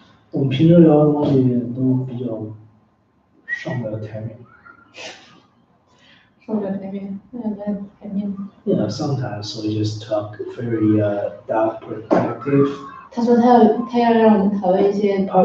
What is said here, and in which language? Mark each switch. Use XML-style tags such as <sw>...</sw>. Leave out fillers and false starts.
<zh>我们平时聊的东西都比较上不了台面。上不了台面，那来台面。</zh> <en>Yeah, sometimes we just talk very dark perspective,</en> <zh>他说他要让我们讨论一些关</zh>